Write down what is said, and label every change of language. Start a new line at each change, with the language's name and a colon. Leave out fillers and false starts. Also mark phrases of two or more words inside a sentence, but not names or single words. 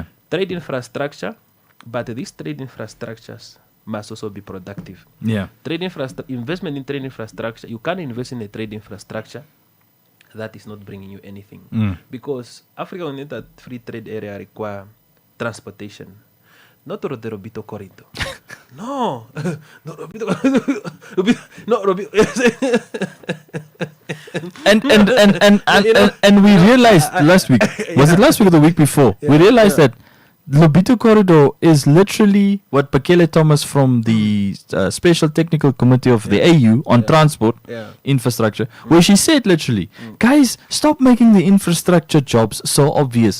English: Trade infrastructure, but these trade infrastructures must also be productive. Yeah. Investment in trade infrastructure, you can't invest in a trade infrastructure that is not bringing you anything. Because Africa Continental Free Trade Area require transportation, not the Robito corridor. No, no Robito. No Robito. And we realized last week, was it last week or the week before? We realized that Lobito Corridor is literally what Bekele Thomas from the Special Technical Committee of the AU on transport infrastructure, where she said literally, guys, stop making the infrastructure jobs so obvious.